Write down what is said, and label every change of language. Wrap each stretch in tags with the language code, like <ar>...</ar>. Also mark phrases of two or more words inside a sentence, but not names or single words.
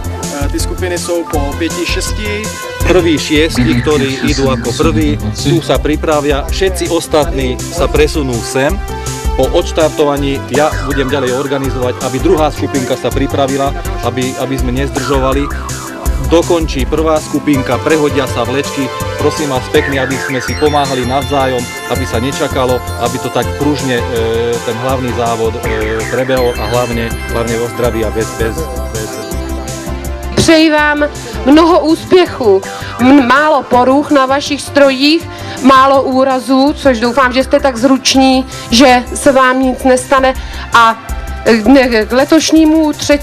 <cs>Ty skupiny jsou po 5-6.</cs> <sk>Prví 6, ktorí idú ako prví, tu sa pripravia, všetci ostatní sa presunú sem. Po odštartovaní ja budem ďalej organizovať, aby druhá skupinka sa pripravila, aby sme nezdržovali. Dokončí prvá skupinka, prehodia sa vlečky. Prosím vás pekne, aby sme si pomáhali navzájom, aby sa nečakalo, aby to tak pružne ten hlavný závod prebehol a hlavne o zdraví a bez.</sk> <cs>Přeji vám mnoho úspěchů, málo poruch na vašich strojích, málo úrazů, což doufám, že jste tak zruční, že se vám nic nestane a k letošnímu 3.</cs>